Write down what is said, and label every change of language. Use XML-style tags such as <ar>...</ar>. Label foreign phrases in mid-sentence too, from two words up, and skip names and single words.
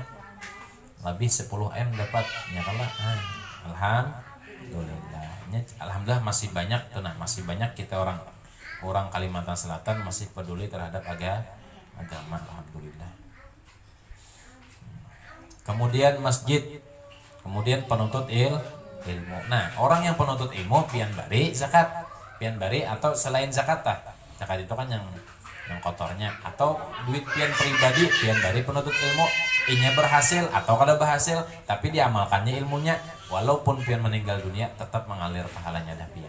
<bjn>Lebih 10M dapat, ya kalau alhamdulillah masih banyak tuh, nah masih banyak kita orang Kalimantan Selatan masih peduli terhadap agama, alhamdulillah. Kemudian masjid, kemudian penuntut ilmu. Nah, orang yang penuntut ilmu pian bari zakat, atau selain zakat tah. Zakat itu kan yang kotornya, atau duit pian pribadi pian bari penuntut ilmu. Inya berhasil atau kada berhasil, tapi diamalkannya ilmunya, walaupun pian meninggal dunia tetap mengalir pahalanya dah pian.</bjn>